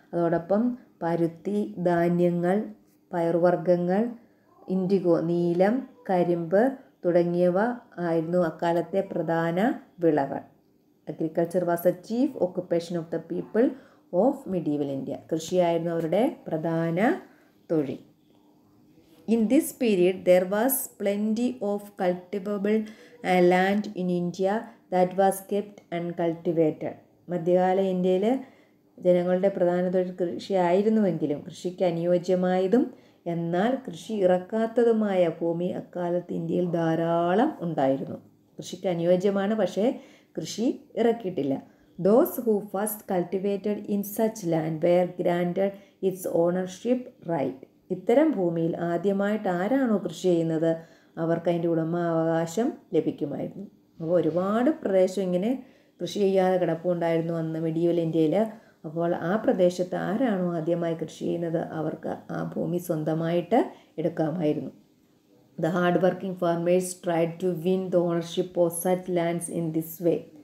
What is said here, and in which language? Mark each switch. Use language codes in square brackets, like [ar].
[ml] അതോടൊപ്പം പരുത്തി, ധാന്യങ്ങൾ, പയറുവർഗ്ഗങ്ങൾ, ഇൻഡിഗോ, നീലം, കരിമ്പ് തുടങ്ങിയവ ആയിരുന്നു അക്കാലത്തെ പ്രധാന വിളകൾ. [en] Agriculture was a chief occupation of the people of medieval India. [ml] കൃഷിയായിരുന്നു അവരുടെ പ്രധാന തൊഴിൽ. [en] In this period, there was plenty of cultivable land in India that was kept uncultivated. [ml] മധ്യകാല ഇന്ത്യയിൽ ജനങ്ങളുടെ പ്രധാന തൊഴിൽ കൃഷി ആയിരുന്നുവെങ്കിലും കൃഷിക്ക് അനുയോജ്യമായതും എന്നാൽ കൃഷി ഇറക്കാത്തതുമായ ഭൂമി അക്കാലത്ത് ഇന്ത്യയിൽ ധാരാളം ഉണ്ടായിരുന്നു. കൃഷിക്ക് അനുയോജ്യമാണ്, പക്ഷേ കൃഷി ഇറക്കിയിട്ടില്ല. [en] Those who first cultivated in such land were granted its ownership right. [ml] ഇത്തരം ഭൂമിയിൽ ആദ്യമായിട്ട് ആരാണോ കൃഷി ചെയ്യുന്നത് അവർക്ക് അതിൻ്റെ ഉടമാവകാശം ലഭിക്കുമായിരുന്നു. അപ്പോൾ ഒരുപാട് പ്രദേശം ഇങ്ങനെ കൃഷി ചെയ്യാതെ കിടപ്പുണ്ടായിരുന്നു അന്ന് മിഡീവൽ ഇന്ത്യയിൽ. അപ്പോൾ ആ പ്രദേശത്ത് ആരാണോ ആദ്യമായി കൃഷി ചെയ്യുന്നത് അവർക്ക് ആ ഭൂമി സ്വന്തമായിട്ട് എടുക്കാമായിരുന്നു. [en] The hard working farmers tried to win the ownership of such lands in this way.